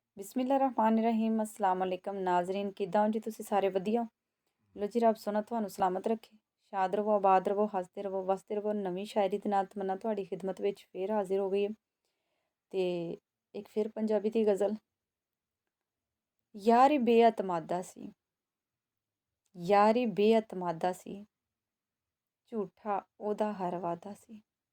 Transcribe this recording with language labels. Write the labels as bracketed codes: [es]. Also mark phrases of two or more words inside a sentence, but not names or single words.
[ar] بسم الله الرحمن الرحيم السلام عليكم [pa] ਨਾਜ਼ਰੀਨ ਕਿੱਦਾਂ ਹੋ ਜੀ ਤੁਸੀਂ ਸਾਰੇ ਵਧੀਆ ਲੋ ਜੀ ਰੱਬ ਸੋਹਣਾ ਤੁਹਾਨੂੰ ਸਲਾਮਤ ਰੱਖੇ ਸ਼ਾਦ ਰਵੋ ਆਬਾਦ ਰਵੋ ਹੱਸਦੇ ਰਵੋ ਵੱਸਦੇ ਰਵੋ ਨਵੀਂ ਸ਼ਾਇਰੀ ਦੇ ਨਾਲ ਤਮੰਨਾ ਤੁਹਾਡੀ ਖਿਦਮਤ ਵਿੱਚ ਫੇਰ ਹਾਜ਼ਰ ਹੋ ਗਈ ਹੈ ਤੇ ਇੱਕ ਫਿਰ ਪੰਜਾਬੀ ਦੀ ਗਜ਼ਲ ਯਾਰੀ ਬੇਅਤਮਾਦਾ ਸੀ ਯਾਰੀ ਬੇਅਤਮਾਦਾ ਸੀ ਝੂਠਾ ਉਹਦਾ ਹਰ ਵਾਦਾ ਸੀ